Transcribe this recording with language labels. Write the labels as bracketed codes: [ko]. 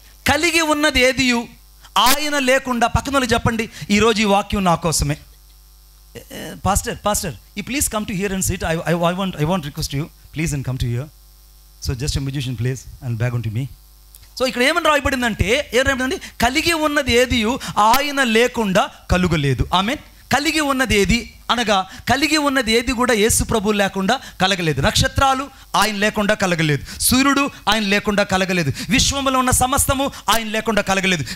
[te] కలిగి ఉన్నది ఏదియు ఆయన లేకుండా. పక్కన వాళ్ళు చెప్పండి, ఈరోజు ఈ వాక్యం నా కోసమే. Pastor [en] you please come to here and sit. I want request you please and come to here. So just a musician please and back on to me. [te] So ఇక్కడ ఏమని రాయబడిందంటే, కలిగి ఉన్నది ఏది ఆయన లేకుండా కలుగలేదు. ఆమేన్. కలిగి ఉన్నది ఏది అనగా కలిగి ఉన్నది ఏది కూడా యేసు ప్రభువు లేకుండా కలగలేదు. నక్షత్రాలు ఆయన లేకుండా కలగలేదు, సూర్యుడు ఆయన లేకుండా కలగలేదు, విశ్వంలో ఉన్న సమస్తము ఆయన లేకుండా కలగలేదు.